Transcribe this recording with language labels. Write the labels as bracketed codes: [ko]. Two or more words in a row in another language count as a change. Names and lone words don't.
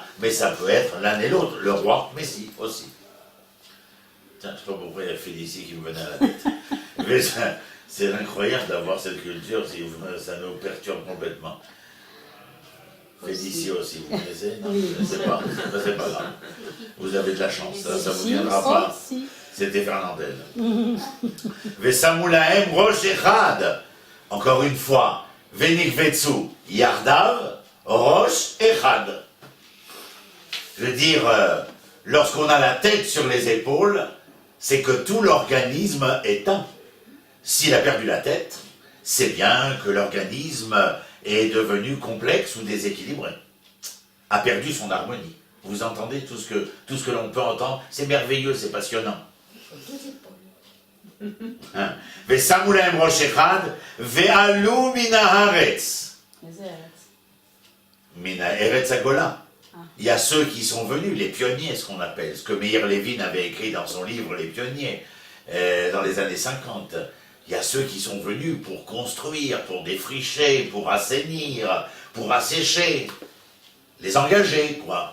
[fr] Mais ça peut être l'un et l'autre, le roi, Messie aussi. Tiens, je ne sais pas pourquoi il y a Félicie qui me venait à la tête. Mais c'est incroyable d'avoir cette culture, ça nous perturbe complètement. Félicie aussi, vous connaissez? Non, je ne sais pas, c'est pas grave. Vous avez de la chance, ça ne vous viendra pas. C'était Fernandel. [he] ושמו להם ראש אחד. [fr] Encore une fois, [he] ונקבצו יחדיו ראש אחד. [fr] Je veux dire, lorsqu'on a la tête sur les épaules, c'est que tout l'organisme est un. S'il a perdu la tête, c'est bien que l'organisme est devenu complexe ou déséquilibré, a perdu son harmonie. Vous entendez tout ce que l'on peut entendre? C'est merveilleux, c'est passionnant. [he] ושמו להם ראש אחד ועלו מן הארץ. מן ארץ הגולה. [fr] Il y a ceux qui sont venus, les pionniers, ce qu'on appelle, ce que Meir Levin avait écrit dans son livre Les Pionniers, dans les années 50. Il y a ceux qui sont venus pour construire, pour défricher, pour assainir, pour assécher, les engager, quoi.